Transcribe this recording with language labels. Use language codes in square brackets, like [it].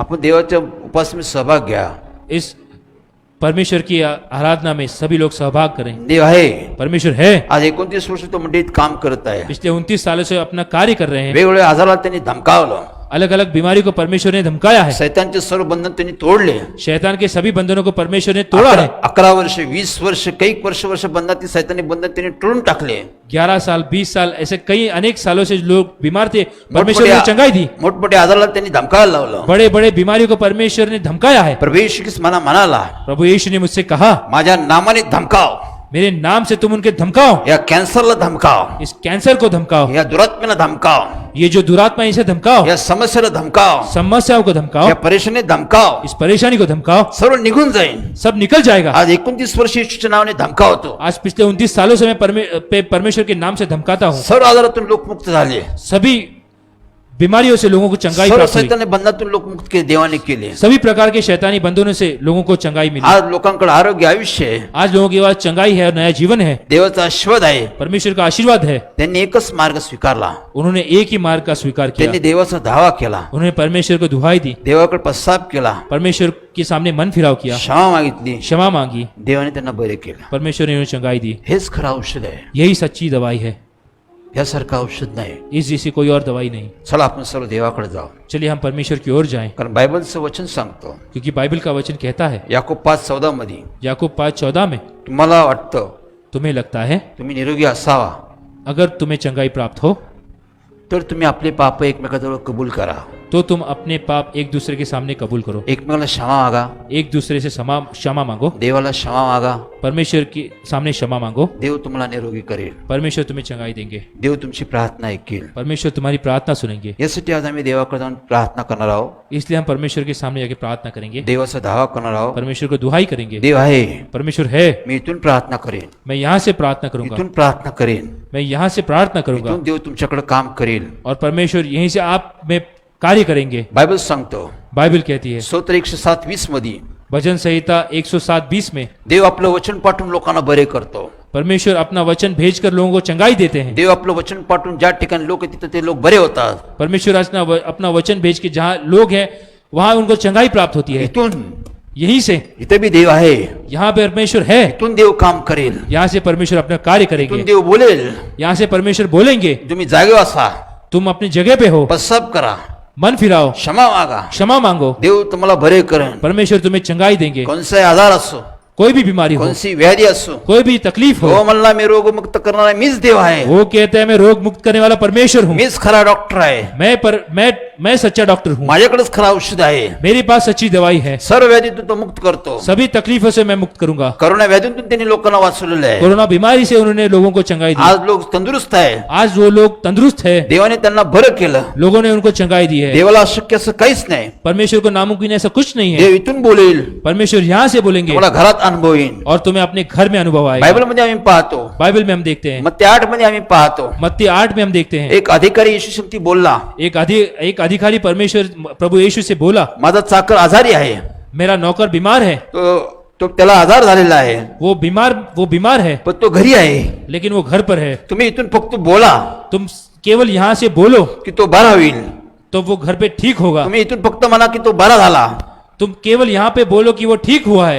[mr] आपण देवाच्या उपासनेत सहभाग घ्या. [hi] इस परमेश्वर की आराधना में सभी लोग सहभाग करें। [mr] देव आहे. [hi] परमेश्वर है। [mr] आज 29 वर्ष तो मंडळीत काम करत आहे. [hi] पिछले 29 सालों से अपना कार्य कर रहे हैं। [mr] वेगवेगळ्या आजाराला त्यांनी धमकावलं. [hi] अलग अलग बीमारी को परमेश्वर ने धमकाया है। [mr] सैतानचे सर्व बंधन त्यांनी तोडले. [hi] शैतान के सभी बंधनों को परमेश्वर ने तोड़ा है। [mr] 11 वर्ष, 20 वर्ष, काही वर्ष बंधनातील सैतानी बंधन त्यांनी तोडून टाकले. [hi] 11 साल, 20 साल, ऐसे कई अनेक सालों से लोग बीमार थे, परमेश्वर ने चंगाई दी। [mr] मोठमोठ्या आजाराला त्यांनी धमकायला लावलं. [hi] बड़े बड़े बीमारियों को परमेश्वर ने धमकाया है। [mr] प्रभू येशू ख्रिस्त मला म्हणाला, [hi] प्रभु यीशु ने मुझसे कहा, [mr] माझ्या नामाने धमकाव. [hi] मेरे नाम से तुम उनके धमकाओ। [mr] या कॅन्सरला धमकाव. [hi] इस कैंसर को धमकाओ। [mr] या दुरात्म्याला धमकाव. [hi] ये जो दुरात्मा है, इसे धमकाओ। [mr] या समस्याला धमकाव. [hi] समस्याओं को धमकाओ। [mr] या परेशानी धमकाव. [hi] इस परेशानी को धमकाओ। [mr] सर्व निघून जाईल. [hi] सब निकल जाएगा। [mr] आज 29 वर्ष येशूच्या नावाने धमकावतो. [hi] आज पिछले 29 सालों से मैं परमेश्वर के नाम से धमकाता हूँ। [mr] सर्व आजारातून लोक मुक्त झाले. [hi] सभी बीमारियों से लोगों को चंगाई [mr] सर्व [hi] प्राप्त हुई। [mr] सैतान बंधनातून लोक मुक्त केले देवाने केले. [hi] सभी प्रकार के शैतानी बंधनों से लोगों को चंगाई मिली। [mr] आज लोकांकडे आरोग्य आयुष्य आहे. [hi] आज लोगों के पास चंगाई है और नया जीवन है, [mr] देवाचा आशीर्वाद आहे. [hi] परमेश्वर का आशीर्वाद है। [mr] त्यांनी एकच मार्ग स्वीकारला. [hi] उन्होंने एक ही मार्ग का स्वीकार किया, [mr] त्यांनी देवाचा धावा केला. [hi] उन्होंने परमेश्वर को दुहाई दी, [mr] देवाकडे पश्चाताप केला. [hi] परमेश्वर के सामने मन फिराव किया, [mr] क्षमा मागितली. [hi] क्षमा मांगी, [mr] देवाने त्यांना बरे केलं. [hi] परमेश्वर ने उन्हें चंगाई दी। [mr] हेच खरं औषध आहे. [hi] यही सच्ची दवाई है, [mr] यासारखं औषध नाही. [hi] इस जैसी कोई और दवाई नहीं। [mr] चला आपण सर्व देवाकडे जाऊ. [hi] चलिए हम परमेश्वर की ओर जाएं, [mr] कारण बायबलचं वचन सांगतो [hi] क्योंकि बाइबल का वचन कहता है, [mr] याकूब 5:14 मध्ये, [hi] याकूब 5:14 में, [mr] तुम्हाला वाटतं [hi] तुम्हें लगता है [mr] तुम्ही निरोगी असावा [hi] अगर तुम्हें चंगाई प्राप्त हो [mr] तर तुम्ही आपले पाप एकमेकाजवळ कबूल करा. [hi] तो तुम अपने पाप एक दूसरे के सामने कबूल करो, [mr] एकमेकाला क्षमा मागा. [hi] एक दूसरे से क्षमा मांगो, [mr] देवाला क्षमा मागा. [hi] परमेश्वर के सामने क्षमा मांगो, [mr] देव तुम्हाला निरोगी करेल. [hi] परमेश्वर तुम्हें चंगाई देंगे, [mr] देव तुमची प्रार्थना ऐकेल. [hi] परमेश्वर तुम्हारी प्रार्थना सुनेंगे। [mr] यासाठी आज आम्ही देवाकडे जाऊन प्रार्थना करणार आहोत. [hi] इसलिए हम परमेश्वर के सामने जाके प्रार्थना करेंगे, [mr] देवाचा धावा करणार आहोत. [hi] परमेश्वर को दुहाई करेंगे। [mr] देव आहे, [hi] परमेश्वर है, [mr] मी इथून प्रार्थना करेन. [hi] मैं यहाँ से प्रार्थना करूंगा, [mr] इथून प्रार्थना करेन. [hi] मैं यहाँ से प्रार्थना करूंगा [mr] इथून देव तुमच्याकडे काम करेल. [hi] और परमेश्वर यहीं से आप में कार्य करेंगे। [mr] बायबल सांगतो [hi] बाइबल कहती है, [mr] स्तोत्र 107:20 मध्ये, [hi] भजन संहिता 107:20 में, [mr] देव आपलं वचन पाठवून लोकांना बरे करतो. [hi] परमेश्वर अपना वचन भेजकर लोगों को चंगाई देते हैं। [mr] देव आपलं वचन पाठवून ज्या ठिकाणी लोक आहेत तिथं ते लोक बरे होतात. [hi] परमेश्वर अपना वचन भेज के जहाँ लोग हैं वहां उनको चंगाई प्राप्त होती है। [mr] इथून [hi] यहीं से [mr] इथे भी देव आहे. [hi] यहाँ पे परमेश्वर है, [mr] इथून देव काम करेल. [hi] यहाँ से परमेश्वर अपना कार्य [mr] इथून [hi] करेंगे, [mr] देव बोलेल. [hi] यहाँ से परमेश्वर बोलेंगे, [mr] तुम्ही जागेवर असा, [hi] तुम अपनी जगह पे हो, [mr] पश्चाताप करा, [hi] मन फिराओ, [mr] क्षमा मागा. [hi] क्षमा मांगो, [mr] देव तुम्हाला बरे करेन. [hi] परमेश्वर तुम्हें चंगाई देंगे। [mr] कोणताही आजार असो, [hi] कोई भी बीमारी हो, [mr] कोणती व्याधी असो, [hi] कोई भी तकलीफ हो, [mr] हो म्हणला मी रोगमुक्त करणारा मीच देव आहे. [hi] वो कहते हैं मैं रोग मुक्त करने वाला परमेश्वर हूँ, [mr] मीच खरा डॉक्टर आहे. [hi] मैं सच्चा डॉक्टर हूँ, [mr] माझ्याकडेच खरा औषध आहे. [hi] मेरे पास सच्ची दवाई है, [mr] सर्व व्याधीतून तो मुक्त करतो. [hi] सभी तकलीफों से मैं मुक्त करूंगा। [mr] करोना व्याधीतून त्यांनी लोकांना वाचवलेलं आहे. [hi] कोरोना बीमारी से उन्होंने लोगों को चंगाई दी। [mr] आज लोक तंदुरुस्त आहे. [hi] आज वो लोग तंदुरुस्त है, [mr] देवाने त्यांना बरं केलं. [hi] लोगों ने उनको चंगाई दी है। [mr] देवाला अशक्य असं काहीच नाही. [hi] परमेश्वर को नामुमकिन ऐसा कुछ नहीं है। [mr] देव इथून बोलेल, [hi] परमेश्वर यहाँ से बोलेंगे [mr] तुम्हाला घरात अनुभव येईल. [hi] और तुम्हें अपने घर में अनुभव आएगा। [mr] बायबल मध्ये आम्ही पाहतो, [hi] बाइबल में हम देखते हैं, [mr] मत्ती 8 मध्ये आम्ही पाहतो, [hi] मत्ती 8 में हम देखते हैं, [mr] एक अधिकारी येशू शक्ती बोलला, [hi] एक अधिकारी परमेश्वर प्रभु यीशु से बोला, [mr] माझा चाकर आजारी आहे. [hi] मेरा नौकर बीमार है। [mr] तो त्याला आजार झालेला आहे, [hi] वो बीमार है, [mr] पण तो घरी आहे. [hi] लेकिन वो घर पर है। [mr] तुम्ही इथून फक्त बोला [hi] तुम केवल यहाँ से बोलो [mr] की तो बरा होईल. [hi] तो वो घर पे ठीक होगा। [mr] तुम्ही इथून फक्त म्हणा की तो बरा झाला, [hi] तुम केवल यहाँ पे बोलो कि वो ठीक हुआ है,